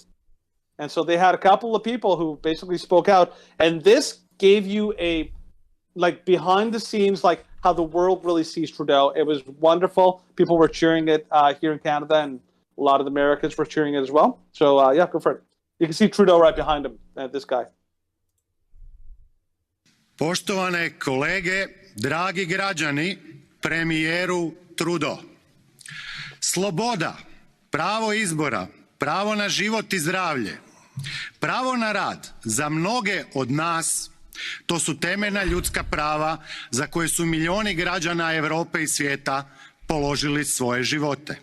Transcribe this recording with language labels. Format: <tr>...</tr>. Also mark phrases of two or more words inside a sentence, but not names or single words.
<en>And so they had a couple of people who basically spoke out, and this gave you a like behind the scenes, like how the world really sees Trudeau. It was wonderful. People were cheering it here in Canada, and a lot of the Americans were cheering it as well. So yeah, go for it. You can see Trudeau right behind him, this guy.</en> <hr>Poštovane kolege, dragi građani, premijeru Trudeau. Sloboda, pravo izbora, pravo na život i zdravlje, pravo na rad za mnoge od nas, to su temeljna ljudska prava za koje su milioni građana Europe i svijeta položili svoje živote.</hr>